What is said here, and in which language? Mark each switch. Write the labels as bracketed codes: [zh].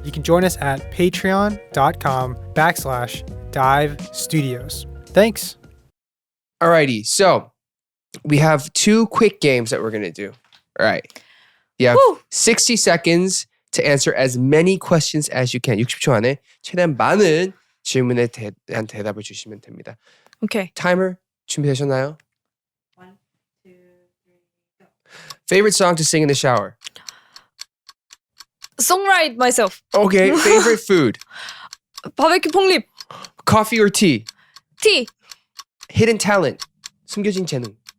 [en] You can join us at patreon.com/Dive Studios. Thanks. Alrighty, so we have 2 quick games that we're gonna do. All right, you have 60 seconds to answer as many questions as you can. [ko] 60초 안에 최대한 많은 질문에 대한 대답을 주시면 됩니다. 오케이. Timer 준비되셨나요? [en] 1, 2, 3, go. Favorite song to sing in the shower? Songwrite myself. Okay. Favorite food? [ko] 바베큐 폭립. [en] Coffee or tea? [ko] 티. [en] Hidden talent. [ko] 숨겨진 재능.